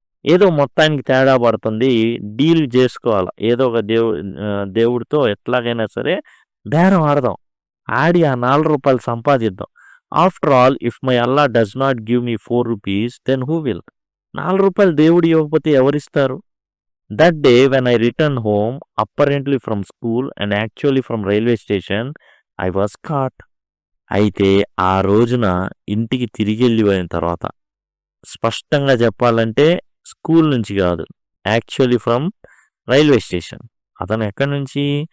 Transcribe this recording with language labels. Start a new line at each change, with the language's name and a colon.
Telugu: ఏదో మొత్తానికి తేడా పడుతుంది, డీల్ చేసుకోవాలి. ఏదో ఒక దేవుడితో ఎట్లాగైనా సరే బేరం ఆడదాం, ఆడి ఆ ₹4 సంపాదిద్దాం.
English: After all if my Allah does not give me ₹4 then who will?
Telugu: ₹4 దేవుడు ఇవ్వకపోతే ఎవరిస్తారు?
English: That day when I returned home, apparently from school and actually from railway station, I was caught.
Telugu: అయితే ఆ రోజున ఇంటికి తిరిగి వెళ్ళిపోయిన తర్వాత, స్పష్టంగా చెప్పాలంటే స్కూల్ నుంచి కాదు,
English: Actually from railway station.
Telugu: అతను ఎక్కడి నుంచి?